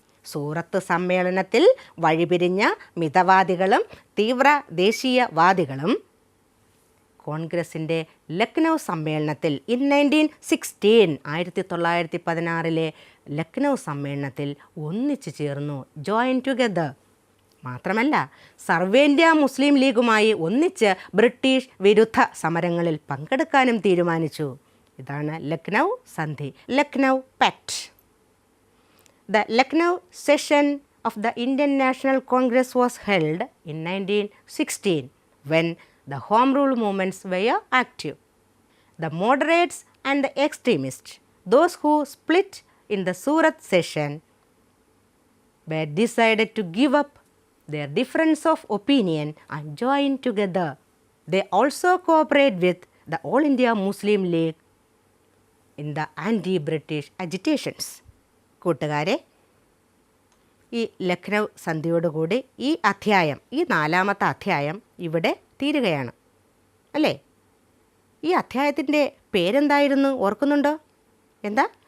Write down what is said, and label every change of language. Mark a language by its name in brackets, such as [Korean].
[Malayalam] സൂറത്ത് സമ്മേളനത്തിൽ വഴിപിരിഞ്ഞ മിതവാദികളും തീവ്ര ദേശീയവാദികളും കോൺഗ്രസിൻ്റെ ലക്നൗ സമ്മേളനത്തിൽ 1916 1916 ലക്നൗ സമ്മേളനത്തിൽ ഒന്നിച്ചു ചേർന്നു. [English] Join together. [Malayalam] മാത്രമല്ല, സർവേന്ത്യ മുസ്ലിം ലീഗുമായി ഒന്നിച്ച് ബ്രിട്ടീഷ് വിരുദ്ധ സമരങ്ങളിൽ പങ്കെടുക്കാനും തീരുമാനിച്ചു. ഇതാണ് ലക്നൗ സന്ധി, Lucknow pact. [English] The Lucknow session of the Indian National Congress was held in 1916 when the Home Rule movements were active. The moderates and the extremists, those who split in the Surat session, were decided to give up their difference of opinion and join together. They also cooperate with the All India Muslim League in the anti British agitations. [Malayalam] കൂട്ടുകാരെ, ഈ ലക്നൗ സന്ധിയോടുകൂടി ഈ അധ്യായം, ഈ 4ാമത്തെ അധ്യായം ഇവിടെ തീരുകയാണ് അല്ലേ? ഈ അധ്യായത്തിൻ്റെ പേരെന്തായിരുന്നു, ഓർക്കുന്നുണ്ടോ? എന്താ?